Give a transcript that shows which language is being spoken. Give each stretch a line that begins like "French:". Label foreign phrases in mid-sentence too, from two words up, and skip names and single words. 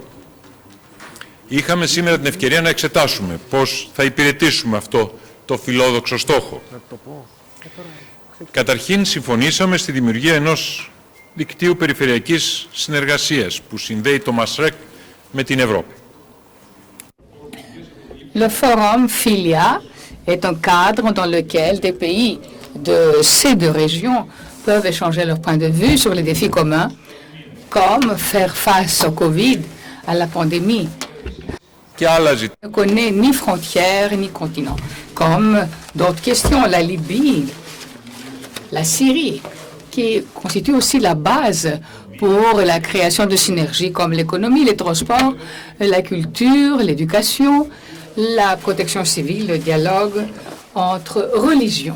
Greek: Είχαμε σήμερα την ευκαιρία να εξετάσουμε πώς θα υπηρετήσουμε αυτό το φιλόδοξο στόχο. Καταρχήν συμφωνήσαμε στη δημιουργία ενός δικτύου περιφερειακής συνεργασίας που συνδέει το Μασρέκ με την Ευρώπη.
French: Le forum Filia est un cadre dans lequel des pays de ces deux régions peuvent échanger leurs points de vue sur les défis communs, comme faire face au Covid, à la pandémie. Ne connaît ni frontières ni continents, comme d'autres questions, la Libye, la Syrie, qui constitue aussi la base pour la création de synergies comme l'économie, les transports, la culture, l'éducation, la protection civile, le dialogue entre religions.